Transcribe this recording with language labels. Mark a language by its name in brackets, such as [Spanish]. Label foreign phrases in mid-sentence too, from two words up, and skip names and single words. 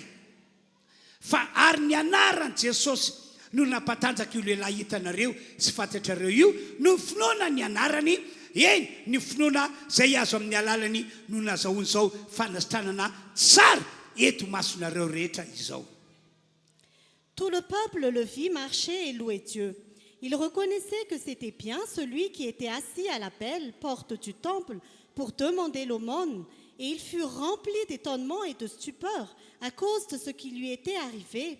[Malagasy] Fa ary ny anaran'i Jesosy no nampatanjaka io lehilahy hitanareo sy fantatrareo io no finoana ny anarany, eny ny finoana izay azo amin'ny alalany no nazahoany zao fanasitranana tsara eto masonareo rehetra izao. [French] Tout le peuple le vit marcher et louer Dieu. Il reconnaissait que c'était bien celui qui était assis à la belle porte du temple pour demander l'aumône, et il fut rempli d'étonnement et de stupeur à cause de ce qui lui était arrivé.